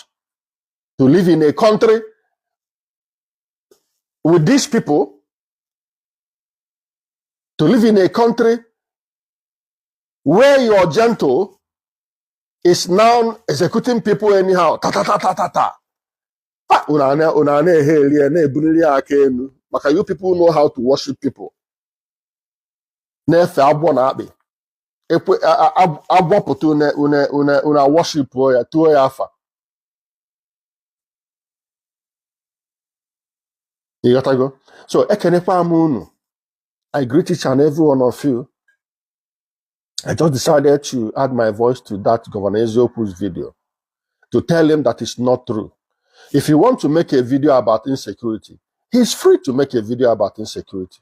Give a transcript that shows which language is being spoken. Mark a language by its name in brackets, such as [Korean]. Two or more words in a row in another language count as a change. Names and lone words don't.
[English] To live in a country with these people, to live in a country where your Gentle is now executing people anyhow. Ta ta ta ta ta ta. Because you people know how to worship people. [Igbo] Nefe abụọ na akpị. Agbọpụta una worship ya tuo ya afa. [English] You got to go. [Igbo] So ekenekwa m unu. [English] I greet each and every one of you. I just decided to add my voice to that Governor Eziokwu's video to tell him that it's not true. If you want to make a video about insecurity, he's free to make a video about insecurity.